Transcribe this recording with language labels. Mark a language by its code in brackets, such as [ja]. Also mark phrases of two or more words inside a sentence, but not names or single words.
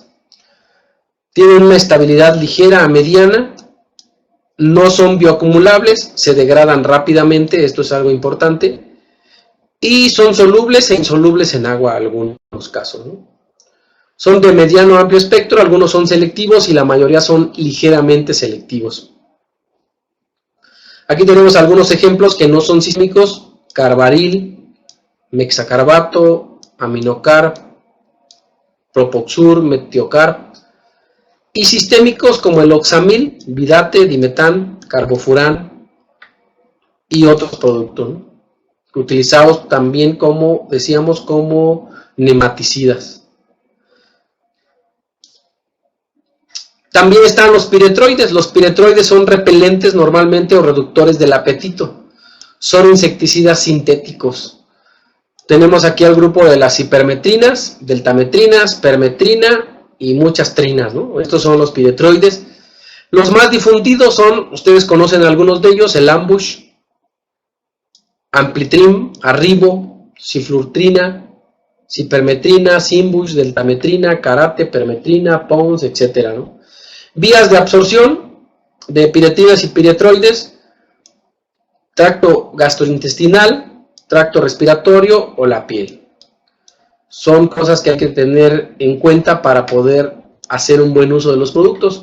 [es] Tienen una estabilidad ligera a mediana, no son bioacumulables, se degradan rápidamente, esto es algo importante, y son solubles e insolubles en agua en algunos casos, ¿no? Son de mediano a amplio espectro, algunos son selectivos y la mayoría son ligeramente selectivos. Aquí tenemos algunos ejemplos que no son sísmicos: carbaril, mexacarbato, aminocarb, propoxur, metiocarb, y sistémicos como el oxamil, vidate, dimetán, carbofurán y otros productos, ¿no? Utilizados también, como decíamos, como nematicidas. También están los piretroides. Los piretroides son repelentes normalmente o reductores del apetito. Son insecticidas sintéticos. Tenemos aquí al grupo de las hipermetrinas, deltametrinas, permetrina y muchas trinas, ¿no? Estos son los piretroides. Los más difundidos son, ustedes conocen algunos de ellos, el ambush, amplitrim, arribo, ciflurtrina, cipermetrina, simbush, deltametrina, karate, permetrina, pons, etc., ¿no? Vías de absorción de piretrinas y piretroides: tracto gastrointestinal, tracto respiratorio o la piel. Son cosas que hay que tener en cuenta para poder hacer un buen uso de los productos.